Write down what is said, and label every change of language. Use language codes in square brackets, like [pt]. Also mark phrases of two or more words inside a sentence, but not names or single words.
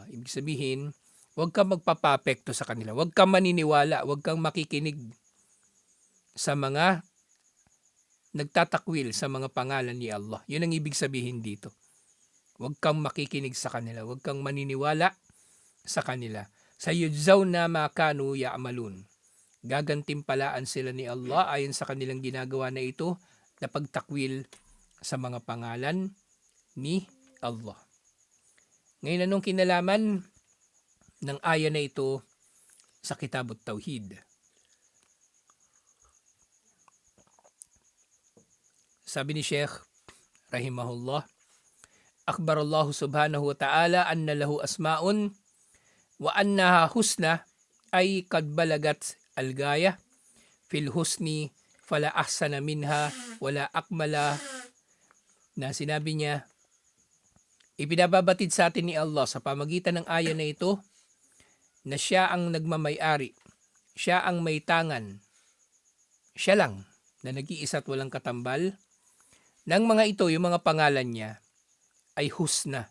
[tl] Ibig sabihin, huwag kang magpapapekto sa kanila. Huwag kang maniniwala. Huwag kang makikinig sa mga nagtatakwil sa mga pangalan ni Allah. Yun ang ibig sabihin dito. Huwag kang makikinig sa kanila. Huwag kang maniniwala sa kanila. [ar] سيجزون ما كانوا يعملون. [tl] Gagantimpalaan sila ni Allah ayon sa kanilang ginagawa na ito na pagtakwil sa mga pangalan ni Allah. Ngayon, anong kinalaman ng aya na ito sa Kitabut Tauhid? Sabi ni Sheikh [ar] رحمه الله، أخبر الله سبحانه وتعالى أن له أسماء وأنها husna [tl] ay [ar] قد بلغت الغاية في الحسن فلا أحسن منها ولا أكمل, [tl] na sinabi niya, ipinababatid sa atin ni Allah sa pamagitan ng aya na ito na siya ang nagmamay-ari, siya ang may tangan, siya lang na nag-iisa at walang katambal. Ng mga ito, yung mga pangalan niya ay husna.